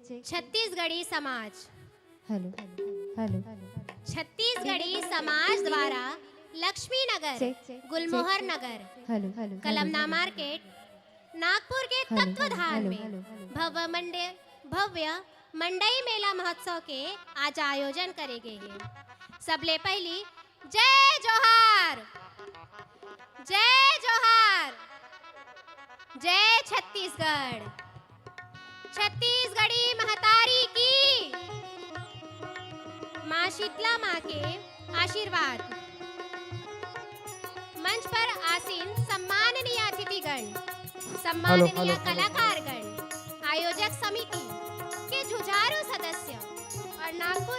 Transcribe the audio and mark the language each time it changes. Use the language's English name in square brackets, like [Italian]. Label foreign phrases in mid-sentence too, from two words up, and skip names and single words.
[Chhattisgarhi] छत्तीसगढ़ी समाज। [English] hello hello [Chhattisgarhi] छत्तीसगढ़ी समाज द्वारा लक्ष्मी नगर, चेक, गुलमोहर नगर, [English] hello hello [Chhattisgarhi] कलमना मार्केट, नागपुर के हेलो, तत्वधान हेलो, में हेलो, भव्य मंडई मेला महोत्सव के आज आयोजन करे गए हैं। सबले पहली जय जोहार, जय जोहार, जय छत्तीसगढ़। छत्तीसगढ़ी महतारी की, माँ शीतला माँ के आशीर्वाद। मंच पर आसीन सम्माननीय अतिथिगण, सम्माननीय कलाकारगण, आयोजक समिति के जुझारू सदस्य और नागपुर